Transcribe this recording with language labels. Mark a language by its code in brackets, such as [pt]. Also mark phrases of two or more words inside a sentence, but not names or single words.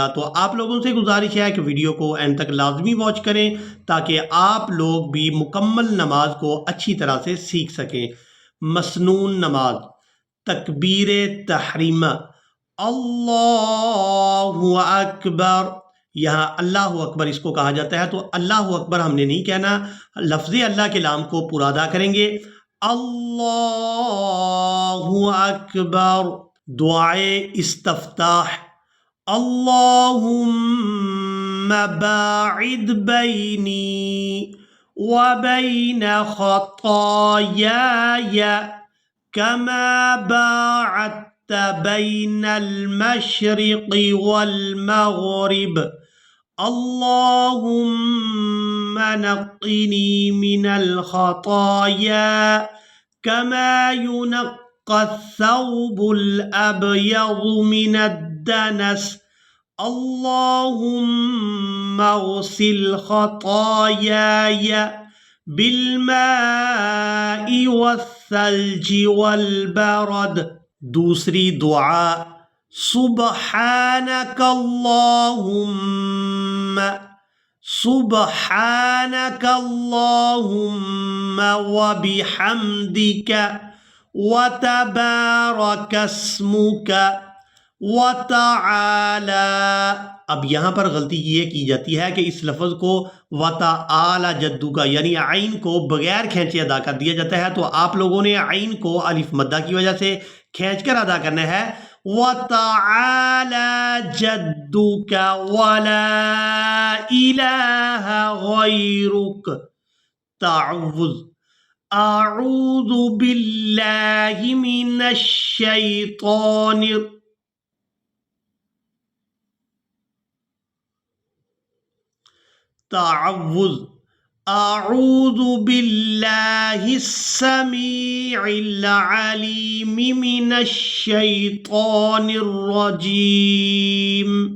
[ur] تو آپ لوگوں سے گزارش ہے کہ ویڈیو کو اینڈ تک لازمی واچ کریں تاکہ آپ لوگ بھی مکمل نماز کو اچھی طرح سے سیکھ سکیں. مسنون نماز، تکبیر تحریمہ, [ar] اللهُ أكبر. [ur] یہاں [ar] الله أكبر [ur] اس کو کہا جاتا ہے، تو [ar] الله أكبر [ur] ہم نے نہیں کہنا، لفظ اللہ کے نام کو پورا ادا کریں گے. [ar] اللهُ أكبر. [ur] دعائے استفتاح, [ar] اللَّهُمَّ بَاعِدْ بَيْنِي وَبَيْنَ خَطَايَايَ كَمَا بَاعَدْتَ بَيْنَ الْمَشْرِقِ وَالْمَغْرِبِ. اللَّهُمَّ نَقِّنِي مِنَ الْخَطَايَا كَمَا يُنَقَّى الثَّوْبُ الْأَبْيَضُ مِنَ الدَّنَسِ. اللَّهُمَّ اغْسِلْ خَطَايَايَ بِالْمَاءِ وَالثَّلْجِ وَالْبَرَدِ. [ur] دوسری دعا, [ar] سُبْحَانَكَ اللَّهُمَّ سُبْحَانَكَ اللَّهُمَّ وَبِحَمْدِكَ وَتَبَارَكَ اسْمُكَ وَتَعَالَى. [ur] اب یہاں پر غلطی یہ کی جاتی ہے کہ اس لفظ کو [ar] وَتَعَالَى جَدُّكَ [ur] یعنی عین کو بغیر کھینچے ادا کر دیا جاتا ہے، تو آپ لوگوں نے عین کو الف مدہ کی وجہ سے کھینچ کر ادا کرنا ہے. [ar] وَتَعَالَى جَدُّكَ وَلَا إِلَهَ غَيْرُكَ. تعوذ، أَعُوذُ بِاللَّهِ مِنَ الشَّيْطَانِ تعوذ، أَعُوذُ بِاللَّهِ السَّمِيعِ الْعَلِيمِ مِنَ الشَّيْطَانِ الرَّجِيمِ.